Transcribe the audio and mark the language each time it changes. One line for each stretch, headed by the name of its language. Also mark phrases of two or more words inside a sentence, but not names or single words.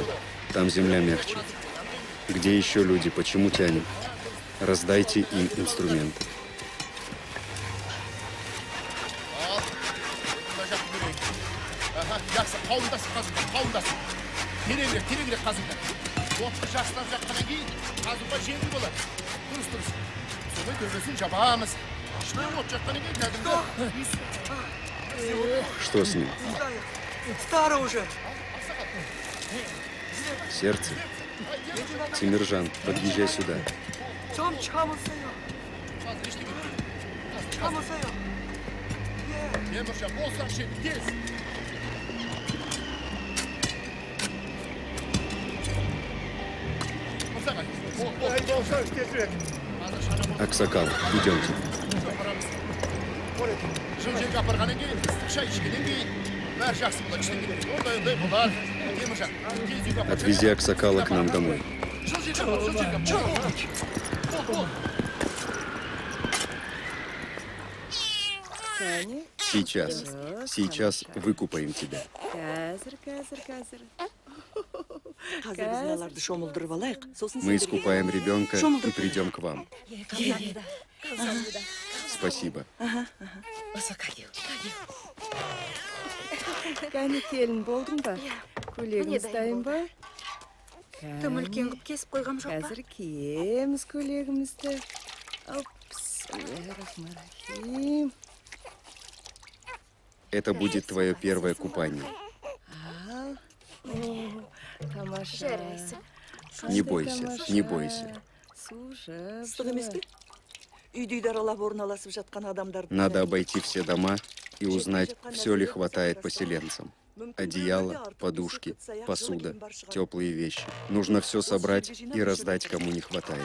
Russian: Там земля мягче. Где еще люди? Почему тянет? Раздайте им инструменты.
Kazakh: Жақсы, қауындасың қазыңдар, қауындасың. Тереңірек қазыңдар. Отты жақсылап жаққаннан кейін қазуға жеңіл болады. Дұрыс. Солай төбесін жабамыз. Ішіне от жаққаннан кейін кәдімгі
Russian: Что с ним? Старый уже. Сердце? Тимиржан, подъезжай сюда.
Korean: 좀 참으세요. 참으세요.
Kazakh: Теміржан, болсаң ше, тез.
Russian: Аксакал, идемте.
Kazakh: Жыл жерге апарғаннан кейін, ыстық шай ішкеннен кейін, бәрі жақсы болады, іштен кетпейді. Ондай болады. Теміржан, тез үйге апар.
Russian: Отвези Аксакала к нам домой.
Kazakh: Жыл жерге апар. Бол.
Russian: Сейчас выкупаем тебя.
Kazakh: Қазір. Қазір біз мыналарды шомылдырып алайық. Сосын
Russian: Мы искупаем ребенка и придем к вам.
Korean: 감사합니다.
Russian: Спасибо.
Korean: 어서 가게요.
Kazakh: Кәне келін болдың ба? Көйлегіміз Міне дайын ба? Тым үлкен қып кесіп қойғам жоқ па? Қазір киеміз көйлегімізді. Бисмиллахиррахманиррахим.
Russian: Это будет твое первое купание.
Kazakh: Ал. О, тамаша. Жарайсың.
Russian: Не бойся, не бойся.
Kazakh: Су жып. Ыстық емес пе? Үйді аралап орналасып жатқан адамдарды.
Russian: Надо обойти все дома и узнать, все ли хватает поселенцам. Одеяло, подушки, посуда, теплые вещи. Нужно все собрать и раздать, кому не хватает.